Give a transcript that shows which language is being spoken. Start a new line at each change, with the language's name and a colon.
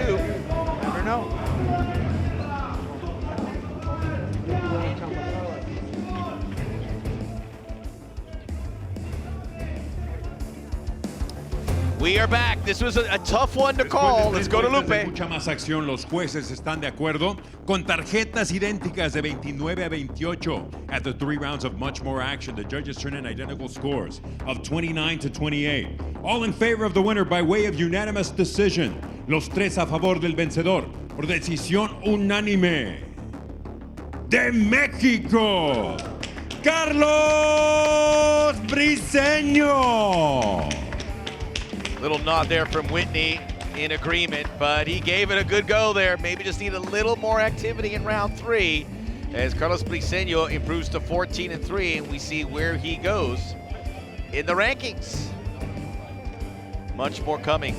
English: Never know. We are back. This was a tough one to call. Let's go to Lupe.
Spanish: Mucha más acción. Los jueces están de acuerdo con tarjetas idénticas de 29 a 28.
English: After 3 rounds of much more action, the judges turn in identical scores of 29 to 28. All in favor of the winner by way of unanimous decision.
Spanish: Los 3 a favor del vencedor por decisión unánime. De México, Carlos Briseño.
English: Little nod there from Whitney in agreement, but he gave it a good go there. Maybe just need a little more activity in round 3 as Carlos Briseño improves to 14-3, and we see where he goes in the rankings. Much more coming.